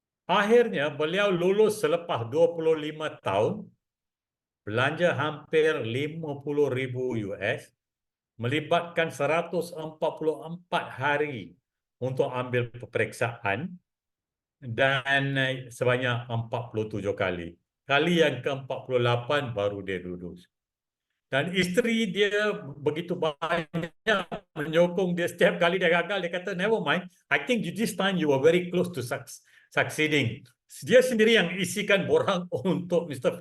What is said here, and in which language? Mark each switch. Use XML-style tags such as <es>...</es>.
<ms>Akhirnya, beliau lulus selepas 25 tahun, belanja hampir 50,000 US, melibatkan 144 hari untuk ambil peperiksaan dan sebanyak 47 kali. Kali yang ke-48 baru dia lulus. Dan isteri dia begitu banyak menyokong dia. Setiap kali dia gagal, dia kata,</ms> <en>never mind, I think this time you were very close to succeeding.</en> <ms>Dia sendiri yang isikan borang untuk Mr.</ms>